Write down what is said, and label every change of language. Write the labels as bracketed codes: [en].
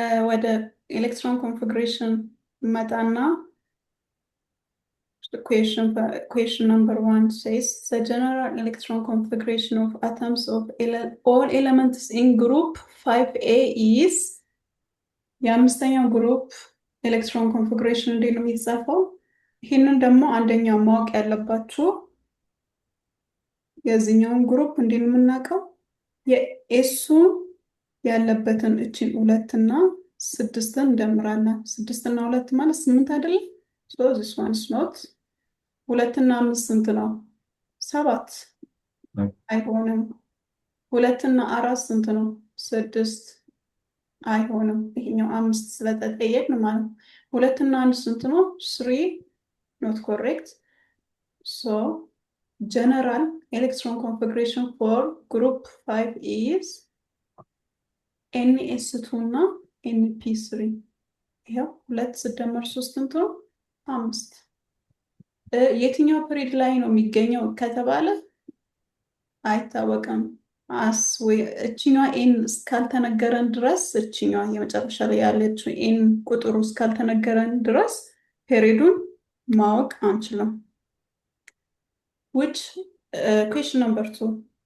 [am] ወደ ኤሌክትሮን ኮንፊግሬሽን መጣና [en] question number 1 says the general electron configuration of atoms of all elements in group 5A is [am] የአምስተኛው ግሩፕ ኤሌክትሮን ኮንፊግሬሽን እንዴት ነው የሚጻፈው? ይህንን ደግሞ አንደኛው ማወቅ ያለባችሁ የዚህኛውን ግሩፕ እንዴት ነው የምናውቀው? የኤሱ ያለበትን እቺን 2 እና 6ን እንደምራለን። 6 እና 2 ማለት 8 አይደል? [en] So this one is not 2 [am] እና 5 ስንት ነው? 7 አይሆንም። 2 እና 4 ስንት ነው? 6 አይሆንም። ይሄኛው 5 ስለተጠየቅን ማለት ነው። 2 እና 1 ስንት ነው? [en] 3 not correct. So general electron configuration for group 5 is NS2 [am] እና NP3 ይሄው 2 ሲደመር 3 ስንት ነው? 5 የትኛው ፔሪድ ላይ ነው የሚገኘው ከተባለ አይታወቅም። እቺኛዋ ኤን እስካልተነገረን ድረስ እቺኛዋ የመጨረሻ ላይ ያለችው ኤን ቁጥሩ እስካልተነገረን ድረስ ፔሪዱን ማወቅ አንችልም። [en] Question number 2.